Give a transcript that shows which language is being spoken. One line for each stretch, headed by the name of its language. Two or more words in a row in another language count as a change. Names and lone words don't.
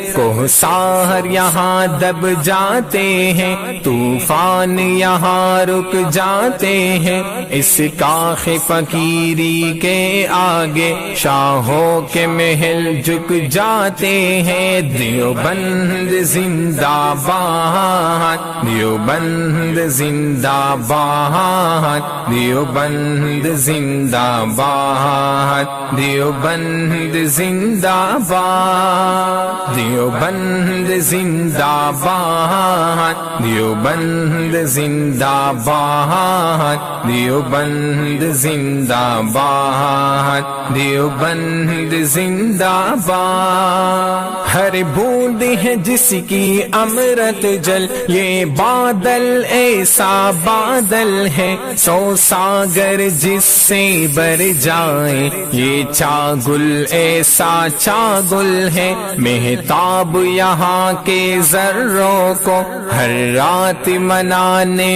Urdu: کوہسار یہاں دب جاتے ہیں، طوفان یہاں رک جاتے ہیں، اس کاخ فقیری کے آگے شاہوں کے محل جھک جاتے ہیں۔ دیوبند زندہ باد، دیوبند زندہ باد، دیوبند زندہ باد، دیوبند زندہ باد، دیوبند زندہ باد، دیوبند زندہ باد، دیوبند زندہ باد، دیوبند زندہ باد۔ ہر بوند ہے جس کی امرت جل، یہ بادل ایسا بادل ہے، سو ساگر جس سے بر جائے، یہ چاگل ایسا چاگل ہے، مہتاب یہاں کے ذروں کو ہر رات منانے